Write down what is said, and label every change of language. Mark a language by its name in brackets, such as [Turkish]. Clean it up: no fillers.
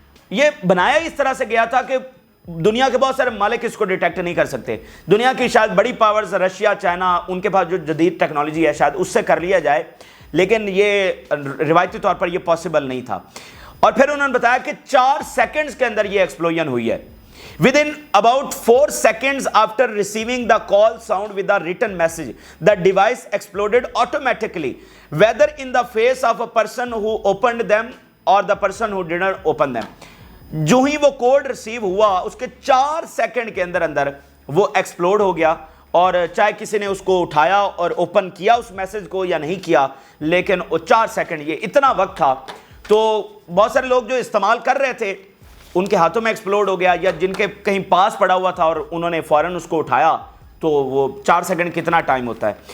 [Urdu] یہ بنایا اس طرح سے گیا تھا کہ دنیا کے بہت سارے ممالک اس کو ڈیٹیکٹ نہیں کر سکتے. دنیا کی شاید بڑی پاورز رشیا, چائنا, ان کے پاس جو جدید ٹیکنالوجی ہے شاید اس سے کر لیا جائے, لیکن یہ روایتی طور پر یہ پاسبل نہیں تھا. اور پھر انہوں نے بتایا کہ 4 سیکنڈز کے اندر یہ ایکسپلوژن ہوئی ہے. [English] Within about 4 seconds after receiving the call sound with the written message, the device exploded automatically, whether in the face of a person who opened them or the person who didn't open them. [Urdu] جو ہی وہ code receive ہوا اس کے 4 second کے اندر وہ explode ہو گیا, اور چاہے کسی نے اس کو اٹھایا اور اوپن کیا اس میسج کو یا نہیں کیا, لیکن وہ 4 سیکنڈ, یہ اتنا وقت تھا. تو بہت سارے لوگ جو استعمال کر رہے تھے ان کے ہاتھوں میں ایکسپلوڈ ہو گیا, یا جن کے کہیں پاس پڑا ہوا تھا اور انہوں نے فوراً اس کو اٹھایا, تو وہ 4 سیکنڈ کتنا ٹائم ہوتا ہے.